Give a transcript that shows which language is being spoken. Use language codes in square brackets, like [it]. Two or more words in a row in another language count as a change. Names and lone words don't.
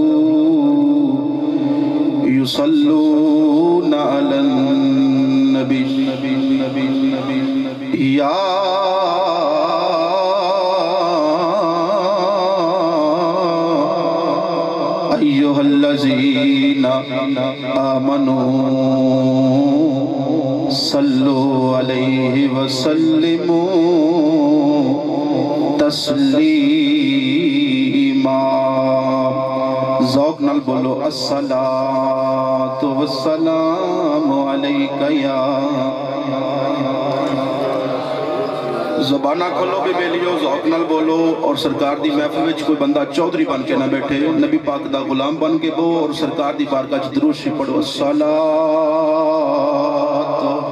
[ar] يصلون على النبي يا أيها الذين آمنوا صلوا عليه وسلموا تسلیما [pa] ذوق نال بولو [ar] الصلاة والسلام علیک یا [pa] زبانہ کھولو بھی بیلیو ذوق نال بولو اور سرکار دی محفل وچ کوئی بندہ چودھری بن کے نہ بیٹھے نبی پاک دا غلام بن کے بو اور سرکار دی بارگاہ وچ درود شریف پڑھو الصلاۃ